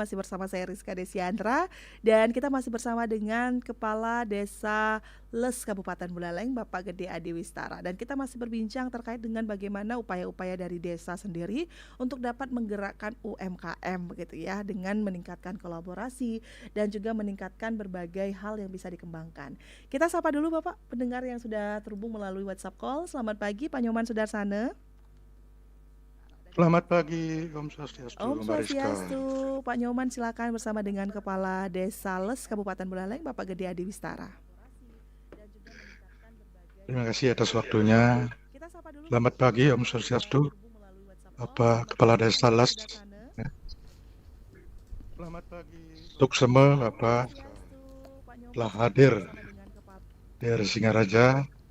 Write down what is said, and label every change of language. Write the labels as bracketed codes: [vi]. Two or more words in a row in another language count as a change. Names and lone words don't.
[id] Masih bersama saya Rizka Desiandra, dan kita masih bersama dengan Kepala Desa Les Kabupaten Buleleng, Bapak Gede Adi Wistara. Dan kita masih berbincang terkait dengan bagaimana upaya-upaya dari desa sendiri untuk dapat menggerakkan UMKM begitu ya, dengan meningkatkan kolaborasi dan juga meningkatkan berbagai hal yang bisa dikembangkan. Kita sapa dulu Bapak pendengar yang sudah terhubung melalui WhatsApp call. Selamat pagi Pak Nyoman Sudarsana. Selamat pagi, [sa] Om Swastiastu, [id] Om Mbak Rizka. Swastiastu, Pak Nyoman silakan bersama dengan Kepala Desa Les Kabupaten Buleleng, Bapak Gede Adi Wistara. Terima kasih atas waktunya. Selamat pagi, [sa] Om Swastiastu, [id] Bapak Kepala Desa Les. Selamat pagi untuk semua Bapak telah hadir dari Singaraja.